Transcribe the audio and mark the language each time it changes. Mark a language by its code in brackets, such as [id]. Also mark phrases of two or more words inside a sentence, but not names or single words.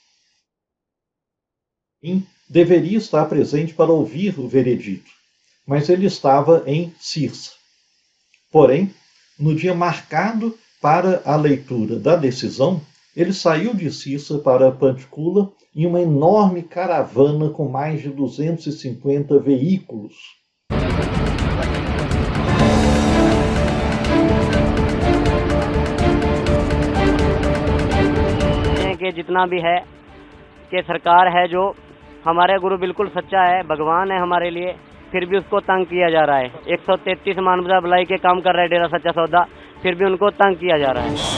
[pt] Deveria estar presente para ouvir o veredito, mas ele estava em Sirsa. Porém, no dia marcado para a leitura da decisão, ele saiu de Sirsa para Panchkula em uma enorme caravana com mais de 250 veículos. [hi] कि जितना भी है कि सरकार है जो हमारे गुरु बिल्कुल सच्चा है, भगवान है हमारे लिए, फिर भी उसको तंग किया जा रहा है। 133 मानवता भलाई के काम कर रहा है डेरा सच्चा सौदा, फिर भी उनको तंग किया जा रहा है।